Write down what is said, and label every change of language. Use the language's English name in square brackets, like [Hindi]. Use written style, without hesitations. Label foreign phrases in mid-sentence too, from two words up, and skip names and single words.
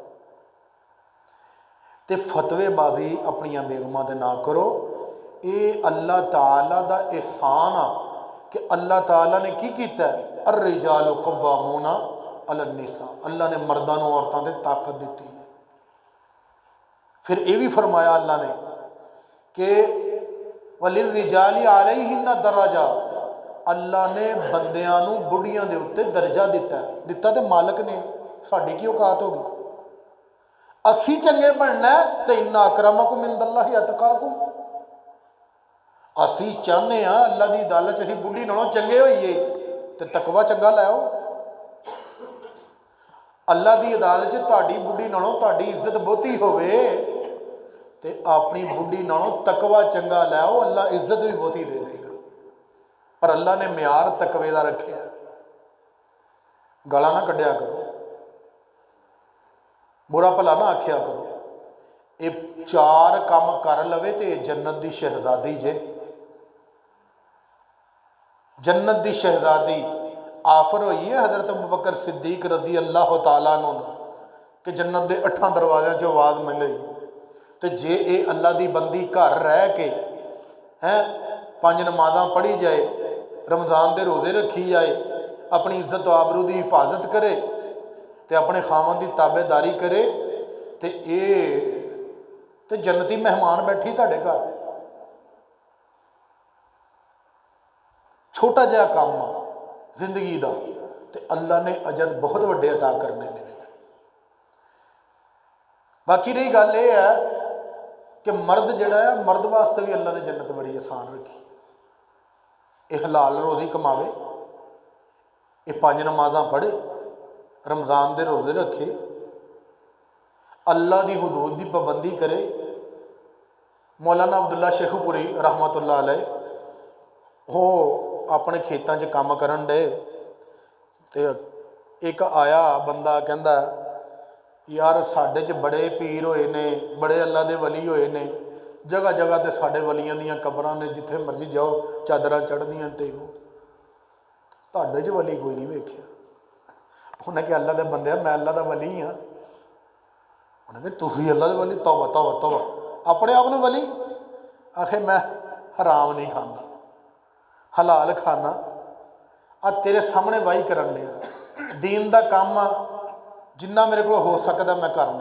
[Punjabi] تے فتوے بازی اپنی بیگماں دے نہ کرو، اے اللہ تعالیٰ دا احسان آ کہ اللہ تعالیٰ نے کی کیتا ہے [Arabic] الرجال قوامون علی النساء، [Punjabi] اللہ نے مردوں و عورتوں دے طاقت دیتی ہے۔ [Urdu] پھر یہ بھی فرمایا اللہ نے کہ [Arabic] وَلِلرِّجَالِ عَلَيْهِنَّ دَرَجَةٌ، [Punjabi] اللہ نے بندیاں نو بڑھیاں دے اتے درجہ دیتا ہے، دیتا تے مالک نے، ساڑھی کی اوقات ہوگی، اسی چنگے بننا ہے تے [Arabic] اِنَّ أَكْرَمَكُمْ عِنْدَ اللَّهِ أَتْقَاكُمْ، [Punjabi] اسی چاہنے ہاں اللہ دی عدالت اسی بڑھی نالوں چنگے ہوئیے تے تقوی چنگا لے آؤ۔ اللہ دی عدالت تہاڈی بڑھی نالوں تہاڈی عزت بہتی ہوئے تے اپنی بڑھی نالوں تقوی چنگا لے آؤ، اللہ عزت بھی بہتی دے دے گا۔ پر اللہ نے معیار تقوی دا رکھے ہے، گالاں نہ کڈیا کرو، برا بھلا نہ آکھیا کرو، یہ 4 کام کر لوے تے جنت دی شہزادی جے، جنت دی شہزادی آفر ہوئی ہے حضرت ابوبکر صدیق رضی اللہ تعالیٰ عنہ کہ جنت دے 8 دروازیاں چ آواز ملے تے جے اے اللہ دی بندی گھر رہ کے 5 نمازاں پڑھی جائے، رمضان دے روزے رکھی جائے، اپنی عزت و آبرو دی حفاظت کرے تے اپنے خاوند دی تابعداری کرے تے تے جنتی مہمان بیٹھی تہاڈے گھر. چھوٹا جہا کام زندگی دا تے اللہ نے اجر بہت وڈے عطا کرنے نے. باقی رہی گل یہ ہے کہ مرد جڑا ہے مرد واسطے بھی اللہ نے جنت بڑی آسان رکھی. یہ حلال روزی کماوے، یہ 5 نمازاں پڑھے، رمضان دے روزے رکھے، اللہ دی حدود دی پابندی کرے. مولانا عبداللہ شیخو پوری رحمت اللہ علیہ وہ اپنے کھیتاں 'چ کام کرن ڈے تے ایک آیا بندہ کہندا یار ساڈے 'چ بڑے پیر ہوئے نے، بڑے اللہ دے ولی ہوئے نے، جگہ جگہ تے ساڈے ولیاں دیاں قبراں نے، جتھے مرضی جاؤ چادراں چڑھدیاں تے تہاڈے 'چ ولی کوئی نہیں ویکھیا. انہیں کہ اللہ دے بندے میں اللہ دا ولی ہاں. انہیں کہ تسی اللہ دے ولی؟ توبہ توبہ توبہ، اپنے آپ ولی؟ آخے میں حرام نہیں کھانا، حلال کھانا. تیرے سامنے واہی کرن دیا، دین دا کام جنہ میرے کو ہو سکتا میں کرنا.